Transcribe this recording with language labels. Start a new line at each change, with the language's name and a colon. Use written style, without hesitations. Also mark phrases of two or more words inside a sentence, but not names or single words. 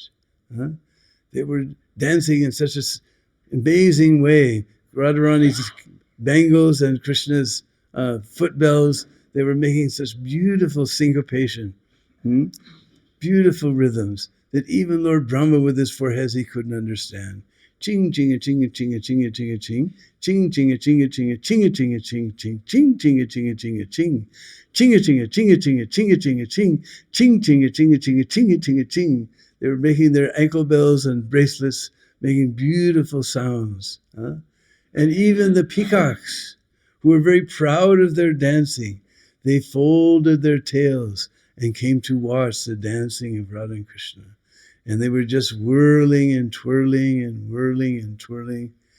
English: They were dancing in such an amazing way. Radharani's bangles and Krishna's foot bells, they were making such beautiful syncopation, beautiful rhythms, that even Lord Brahma with his 4 heads, he couldn't understand. Ching, ching, a ching, a ching, a ching, a ching, a ching, ching, ching, a ching, a ching, a ching, a ching, a ching, ching, ching, ching, a ching, a ching, a ching, ching, a ching, a ching, a ching, a ching, a ching, a ching, ching, ching, a ching, a ching, a ching, a ching, a ching. They were making their ankle bells and bracelets, making beautiful sounds. And even the peacocks, who were very proud of their dancing, they folded their tails and came to watch the dancing of Radha and Krishna. And they were just whirling and twirling and whirling and twirling.